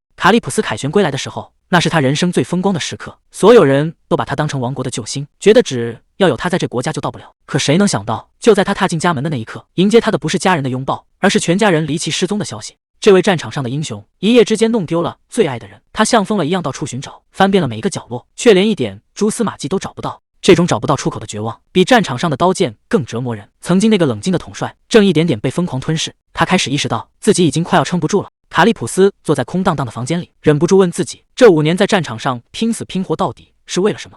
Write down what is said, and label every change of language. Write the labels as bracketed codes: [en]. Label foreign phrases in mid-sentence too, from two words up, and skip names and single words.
[zh] 卡里普斯凱旋歸來的時候，那是他人生最風光的時刻，所有人都把他當成王國的救星，覺得只要有他在這國家就到不了。可誰能想到，就在他踏進家門的那一刻，迎接他的不是家人的擁抱，而是全家人離奇失蹤的消息。這位戰場上的英雄，一夜之間弄丟了最愛的人，他像瘋了一樣到處尋找，翻遍了每一個角落，卻連一點蛛絲馬跡都找不到。這種找不到出口的絕望，比戰場上的刀劍更折磨人。曾經那個冷靜的統帥，正一點點被瘋狂吞噬。他開始意識到自己已經快要撐不住了。卡里普斯坐在空蕩蕩的房間裡，忍不住問自己：這5年在戰場上拼死拼活到底是為了什麼？